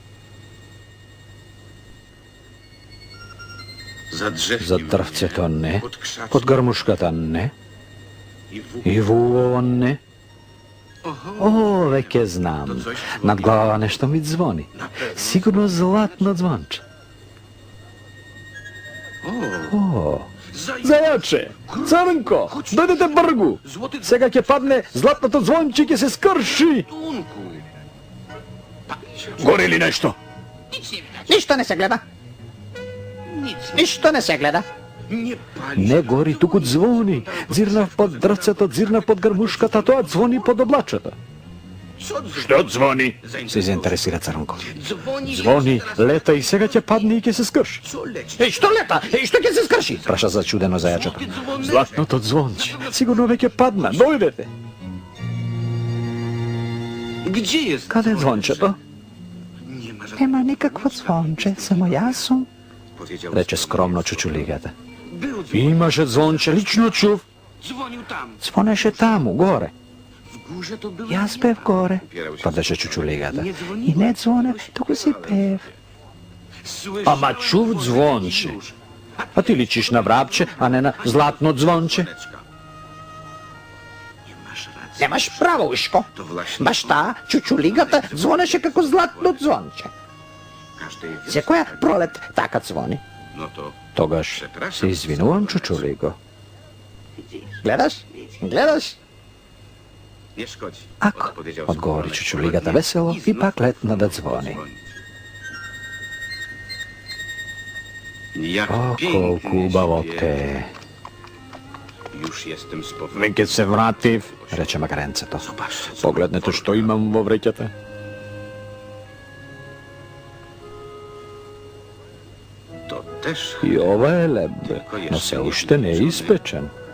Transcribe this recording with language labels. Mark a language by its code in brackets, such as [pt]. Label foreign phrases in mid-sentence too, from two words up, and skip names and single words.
[pl] Za drzewkiem [mk] За дрвцето не, [pl] Pod krzaczem. [mk] под грмушката не, [pl] I w... [mk] и во уво не. О, веќе знам. Над глава нешто ми звони. Сигурно златно звонче. О, Зајаче, Црнко, дојдете бргу. [pl] Złoty [mk] Сега ќе падне златното звонче, ќе се скрши. [pl] dzwonku. [mk] Гори ли нешто? Ништо не се гледа. Ништо не се гледа. [pl] Nie pali. [mk] не гори, туку звони. Дзирнав под дрвцето, дзирнав под грмушката, тоа звони под облачето. [pl] Co dzwoni? [mk] Што звони? Се заинтересира Црнко. [pl] Dzwoni. [mk] Звони, лета и сега ќе падне и ќе се скрши. [pl] Co leci? [mk] Еј, што лета? Еј, што ќе се скрши? Праша зачудено зајачето. [pl] Dzwony. [mk] Златното звонче. Сигурно веќе падна. Дојдете. [pl] Gdzie jest? [mk] Каде е звончето? [pl] Nie ma żadnego. [mk] Нема никакво звонче, само јас сум. [pl] Powiedział. [mk] Рече скромно чучулигата. [pl] Był dzwon. [mk] Имаше звонче, лично чув. [pl] Dzwonił tam. [mk] Звонеше таму, горе. [pl] W górze to były... [mk] Јас бев горе. [pl] Upierał się. [mk] Тврдеше чучулигата. [pl] Nie [mk] И [pl] dzwonił. [mk] не звонев, туку си пев. [pl] Słyszał [mk] Ама чув звонче. [pl] już. [mk] А ти личиш на врапче, а не на златно звонче. [pl] Leczka. Nie masz racji. [mk] Немаш право, Ушко. [pl] To właśnie... [mk] Баш таа, чучулигата, звонеше како златно звонче. [pl] Każdej wiosny. [mk] Секоја пролет така звони. [pl] No to... [mk] Тогаш се извинувам, чучулиго. Гледаш? Гледаш? [pl] Nie szkodzi. [mk] Ако, [pl] Odpowiedział [mk] одговори Skórolek. чучулигата весело и пак летна да звони. О, колку убаво те. Кога се вратив, рече Магаренцето. Погледнете што имам во вреќата. И ово е леб, но се уште не испечен.